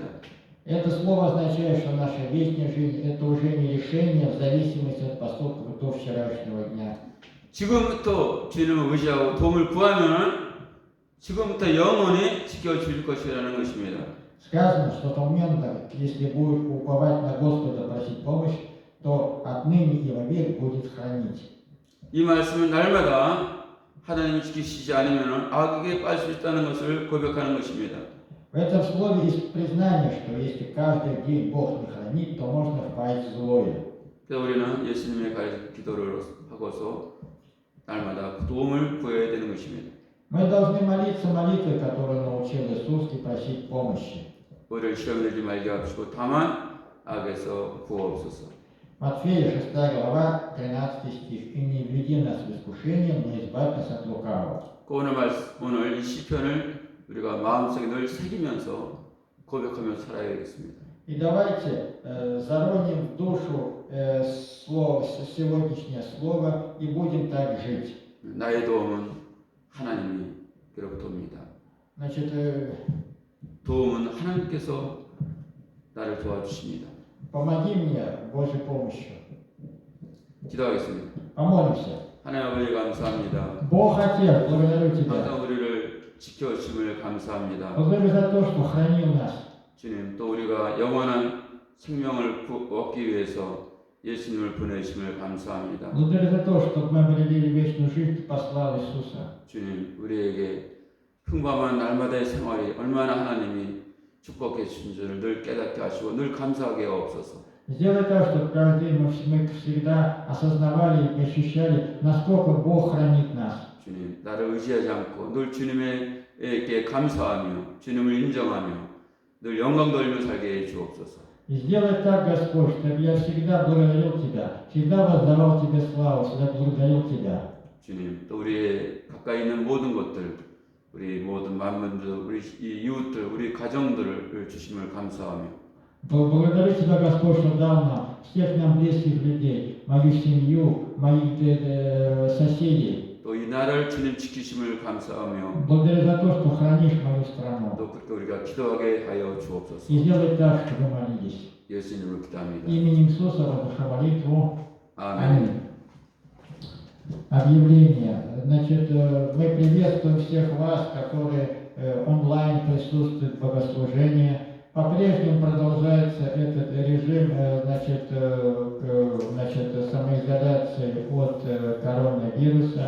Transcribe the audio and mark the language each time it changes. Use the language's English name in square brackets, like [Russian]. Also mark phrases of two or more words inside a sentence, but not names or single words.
[Russian] Это слово означает, что наша вечная жизнь – это уже не решение в зависимости от поступков до вчерашнего дня. [Korean] 지금부터 주님을 의지하고 도움을 구하면 지금부터 영원히 지켜줄 것이라는 것입니다. [Russian] Сказано, что в тот момент, если будешь уповать на Господа, просить помощь, то отныне и вовек будет хранить. [Korean] 이 말씀은 날마다 하나님이 지키시지 않으면 악에게 빠질 수 있다는 것을 고백하는 것입니다. [Russian] В этом слове есть признание, что если каждый день Бог не хранит, то можно впасть в злое. [Korean] 그래서 우리는 예수님의 가르쳐 기도를 하고서 날마다 도움을 구해야 되는 것입니다. [Russian] Мы должны молиться молитвой, которую научил Иисус, и просить помощи. [Korean] 우리를 시험 들지 말게 하시고 다만 악에서 구하옵소서. [Russian] Матфея 6 глава 13 стих. «И не введи нас в искушение, но избавь нас от лукавого». [Korean] 오늘 이 시편을 우리가 마음속에 늘 새기면서 고백하면서 살아야겠습니다. [Russian] И давайте зароним в душу сегодняшнее слово и будем так жить. [Korean] 나의 도움은 하나님께로부터 옵니다. [Russian] Значит, [Korean] 도움은 하나님께서 나를 도와주십니다. [Russian] помоги мне Божьей помощью. [Korean] 기도하겠습니다. [Russian] Помолимся. [Korean] 하나님 아버지 감사합니다. [Russian] Бог Отец, благодарю Тебя. [Korean] 항상 우리를 지켜주심을 감사합니다. [Russian] Благодарю за то, что хранил нас. [Korean] 주님, 또 우리가 영원한 생명을 얻기 위해서 예수님을 보내심을 감사합니다. [Russian] Благодарю за то, что мы обрели вечную жизнь, Ты послал Иисуса. [Korean] 주님, 우리에게 평범한 날마다의 생활이 얼마나 하나님이 축복해 주신 줄을 늘 깨닫게 하시고 늘 감사하게 하옵소서. [Russian] Сделай так, чтобы каждый день мы всегда осознавали и ощущали, насколько Бог хранит нас. [Korean] 주님, 나를 의지하지 않고 늘 주님에게 감사하며 주님을 인정하며 늘 영광 돌리며 살게 해 주옵소서. [Russian] И сделай так, Господь, чтобы я всегда благодарил Тебя, всегда воздавал Тебе славу, всегда благодарил Тебя. [Korean] 주님, 또 우리의 가까이 있는 모든 것들, 우리 모든 만민들, 우리 이웃들, 우리 가정들을 주심을 감사하며 [Russian] Благодарю Тебя, Господь, что дал нам, всех нам близких людей, мою семью, моих соседей. [Korean] 또 이 나라를 주님 지키심을 감사하며 [Russian] Благодарю за то, что хранишь мою страну. [Korean] 또 그렇게 우리가 기도하게 하여 주옵소서. [Russian] И сделай так, чтобы мы молились. [Korean] 예수님으로 기도합니다. [Russian] Именем Иисуса разношу молитву. [Korean] 아멘. [Russian] Объявление. Значит, мы приветствуем всех вас, которые онлайн присутствуют в богослужении. По-прежнему продолжается этот режим самоизоляции от коронавируса.